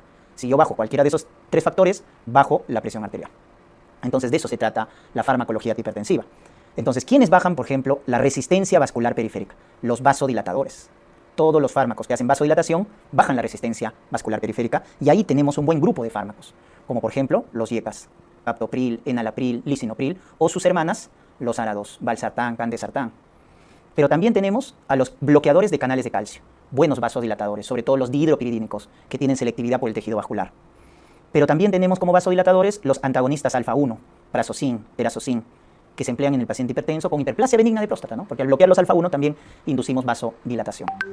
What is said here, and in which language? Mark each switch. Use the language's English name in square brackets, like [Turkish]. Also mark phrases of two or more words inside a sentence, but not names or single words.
[Spanish] Si yo bajo cualquiera de esos tres factores, bajo la presión arterial. Entonces, de eso se trata la farmacología antihipertensiva. Entonces, ¿quiénes bajan, por ejemplo, la resistencia vascular periférica? Los vasodilatadores. Todos los fármacos que hacen vasodilatación bajan la resistencia vascular periférica, y ahí tenemos un buen grupo de fármacos, como por ejemplo los IECAS, captopril, enalapril, lisinopril, o sus hermanas, los ARA2, valsartán, candesartán. Pero también tenemos a los bloqueadores de canales de calcio, buenos vasodilatadores, sobre todo los dihidropiridínicos, que tienen selectividad por el tejido vascular. Pero también tenemos como vasodilatadores los antagonistas alfa 1, prazosin, perazocin, que se emplean en el paciente hipertenso con hiperplasia benigna de próstata, ¿no?, porque al bloquear los alfa 1 también inducimos vasodilatación.